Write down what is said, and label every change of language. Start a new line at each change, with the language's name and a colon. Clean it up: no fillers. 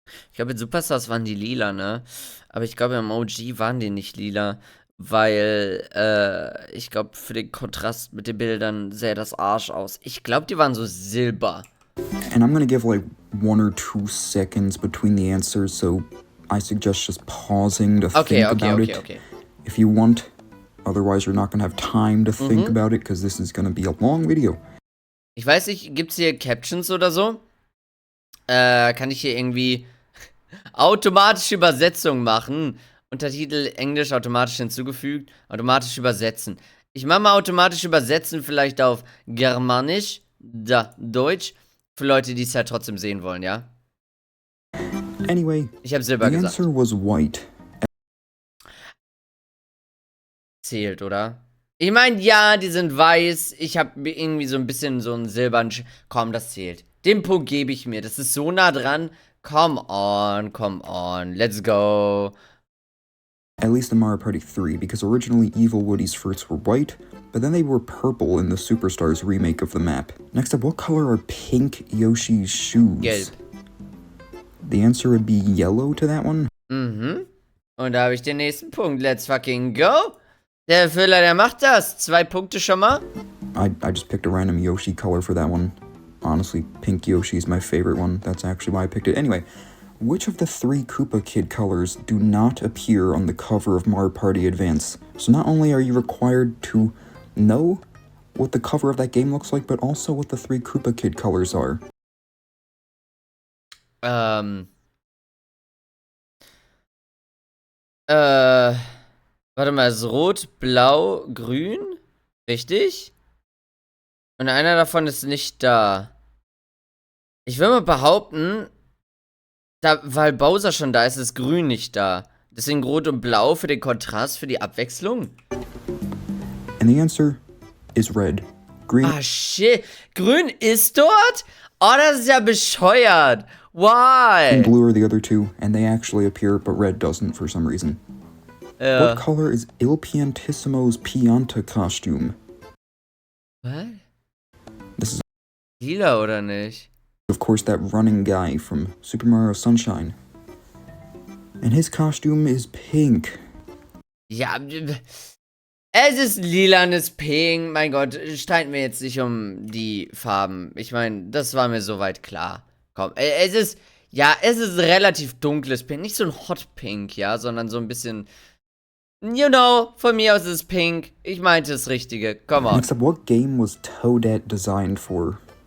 German: Ich glaube, in Superstars waren die lila, ne? Aber ich glaube, im OG waren die nicht lila. Weil, ich glaube, für den Kontrast mit den Bildern sähe das Arsch aus. Ich glaube, die waren so silber.
English: And I'm gonna give like 1 or 2 seconds between the answers, so I suggest just pausing to think about it. If you want, otherwise you're not gonna have time to think about it, because this is gonna be a long video.
German: Ich weiß nicht, gibt's hier Captions oder so? Kann ich hier irgendwie automatische Übersetzung machen? Untertitel Englisch automatisch hinzugefügt, automatisch übersetzen. Ich mache mal automatisch übersetzen, vielleicht auf Germanisch, Deutsch, für Leute, die es halt trotzdem sehen wollen, ja?
English: Anyway,
German: ich habe Silber gesagt.
English: The answer was white.
German: Zählt, oder? Ich meine, ja, die sind weiß. Ich habe irgendwie so ein bisschen so einen silbernen komm, das zählt. Den Punkt gebe ich mir. Das ist so nah dran.
English: Come on. Let's go. At least in Mario Party 3, because originally Evil Woody's fruits were white, but then they were purple in the Superstars remake of the map. Next up, what color are Pink Yoshi's shoes?
German: Gelb.
English: The answer would be yellow to that one.
German: Und da habe ich den nächsten Punkt.
English: Let's fucking go.
German: Der Füller, der macht das. 2 Punkte schon mal.
English: I just picked a random Yoshi color for that one. Honestly, Pink Yoshi is my favorite one. That's actually why I picked it. Anyway, which of the 3 Koopa Kid colors do not appear on the cover of Mario Party Advance? So not only are you required to know what the cover of that game looks like, but also what the 3 Koopa Kid colors are.
German: Warte mal, ist rot, blau, grün? Richtig? Und einer davon ist nicht da. Ich will mal behaupten, weil Bowser schon da ist, ist grün nicht da. Deswegen rot und blau für den Kontrast, für die Abwechslung.
English: And the answer is red. Green. Ah, shit.
German: Grün ist dort? Oh, das ist ja bescheuert.
English: Why? And blue are the other 2, and they actually appear, but red doesn't for some reason. What color is Il Piantissimo's Pianta costume? What? This is,
German: lila oder nicht?
English: of course, that running guy from Super Mario Sunshine. And his costume is pink.
German: Ja, es ist lilanes Pink. Mein Gott, streiten wir jetzt nicht um die Farben. Ich meine, das war mir soweit klar. Komm, es ist relativ dunkles Pink. Nicht so ein Hot Pink, ja, sondern so ein bisschen, you know, von mir aus ist es pink. Ich meinte das Richtige.
English: Come on. Next up, what game was Toadette designed for?